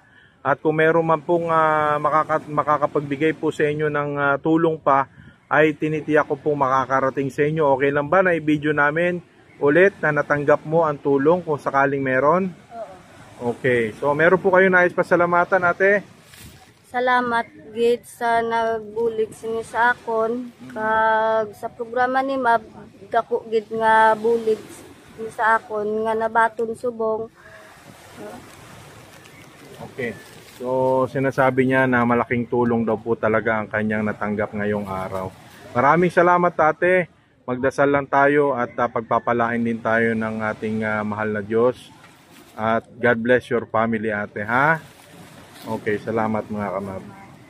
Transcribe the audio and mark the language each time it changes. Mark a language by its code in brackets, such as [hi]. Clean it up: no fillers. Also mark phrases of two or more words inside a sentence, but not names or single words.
[tl] At kung meron man pong makakapagbigay po sa inyo ng tulong pa, ay tinitiyak ko pong makakarating sa inyo. Okay lang ba na i-video namin ulit na natanggap mo ang tulong kung sakaling meron? Okay, so meron po kayo nais pasalamatan ate? [hil] Salamat gid sa nagbulig sini sa akon kag sa programa ni Mab dako gid nga bulig ni sa akon nga nabaton subong. [tl] Okay. So sinasabi niya na malaking tulong daw po talaga ang kanyang natanggap ngayong araw. Maraming salamat ate. Magdasal lang tayo at pagpapalain din tayo ng ating mahal na Diyos. [en] At God bless your family ate ha. [tl] Okay, salamat mga kamab.